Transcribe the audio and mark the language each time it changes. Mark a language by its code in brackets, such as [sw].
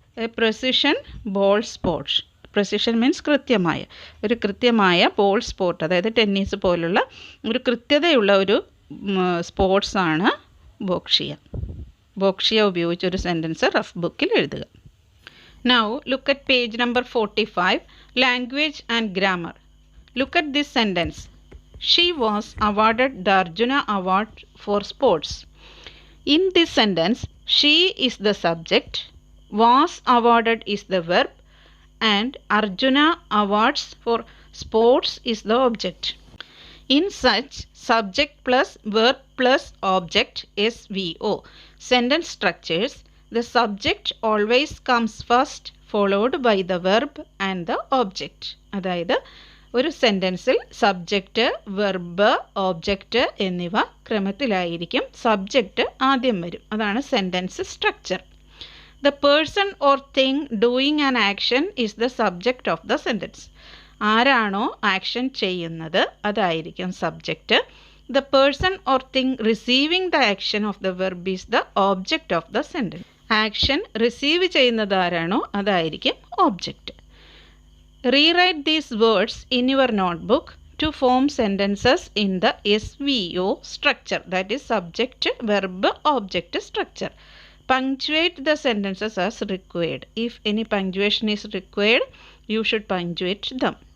[en] A precision ball sports. Precision means [ml] കൃത്യമായ ball sport, അതായത് tennis പോലുള്ള ഒരു കൃത്യതയുള്ള ഒരു സ്പോർട്സാണ് ബോക്ഷിയ. ബോക്ഷിയ ഉപയോഗിച്ചൊരു സെൻറ്റൻസ് റഫ് ബുക്കിൽ എഴുതുക. [en] Now look at page number 45, language and grammar. Look at this sentence. she was awarded the Arjuna Award for sports. In this sentence, she is the subject, was awarded is the verb, and Arjuna Awards for sports is the object. In such subject plus verb plus object SVO sentence structures, the subject always comes first, followed by the verb and the object. [ml] അതായത് ഒരു സെൻറ്റൻസിൽ subject, verb, object എന്നിവ ക്രമത്തിലായിരിക്കും. Subject ആദ്യം വരും. അതാണ് sentence structure. [en] The person or thing doing an action is the subject of the sentence. [ml] ആരാണോ action ചെയ്യുന്നത് അതായിരിക്കും subject. [en] The person or thing receiving the action of the verb is the object of the sentence. [ml] Action receive ചെയ്യുന്നത് ആരാണോ അതായിരിക്കും object. [en] Rewrite these words in your notebook to form sentences in the SVO structure, that is subject, verb, object structure. Punctuate the sentences as required. If any punctuation is required, you should punctuate them.